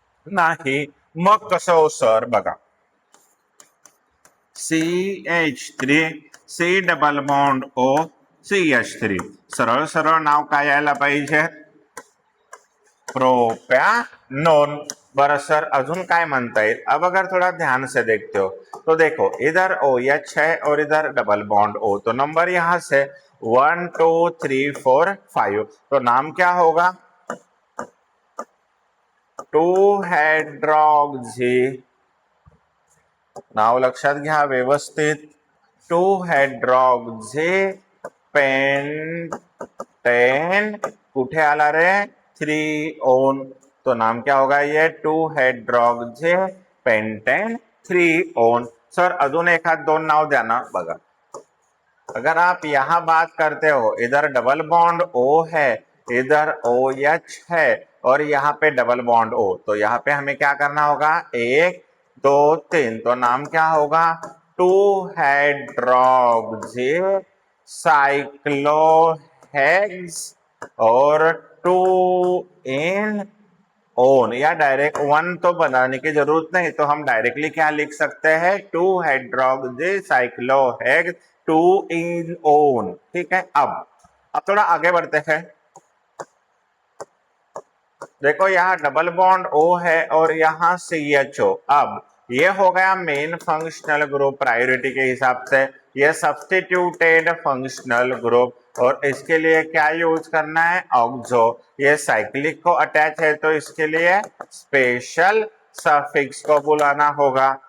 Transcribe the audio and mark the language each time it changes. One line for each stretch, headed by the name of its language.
Marathi: नाही. मग कसं हो सर? बघा CH3 C double bond O CH3. सरळ सरळ नाव काय यायला पाहिजे? प्रोपॅनोन. बरं सर अजून काय म्हणता येईल?
Hindi: अब अगर थोड़ा ध्यान से देखते हो तो देखो इधर OH है और इधर डबल बॉन्ड O. तो नंबर यहां से 1 2 3 4 5. तो नाम क्या होगा?
Marathi: टू हायड्रॉक्झी, नाव लक्षात घ्या व्यवस्थित, टू हायड्रॉक्झी पेंटेन, कुठे आला रे, 3
Hindi: तो नाम क्या होगा ये,
Marathi: टू हायड्रॉक्झी पेंटेन 3 सर अजून एखाद दोन नाव द्या ना बघा.
Hindi: अगर आप यहाँ बात करते हो, इधर डबल बॉन्ड O है, इधर OH है और यहाँ पे डबल बॉन्ड O, तो यहाँ पे हमें क्या करना होगा, 1 2 3, तो नाम क्या होगा, टू हाइड्रोक्सी साइक्लोहेक्स और टू इन ओन, या डायरेक्ट वन तो बनाने की जरूरत नहीं, तो हम डायरेक्टली क्या लिख सकते हैं, two hydroxy साइक्लोहेक्स to in own. ठीक है, अब थोड़ा आगे बढ़ते हैं. देखो यहाँ डबल बॉन्ड O है और यहाँ CHO. अब ये हो गया मेन फंक्शनल ग्रुप प्रायोरिटी के हिसाब से, ये सब्स्टिट्यूटेड फंक्शनल ग्रुप, और इसके लिए क्या यूज करना है, ऑक्सो. ये साइक्लिक को अटैच है तो इसके लिए स्पेशल सफिक्स को बुलाना होगा.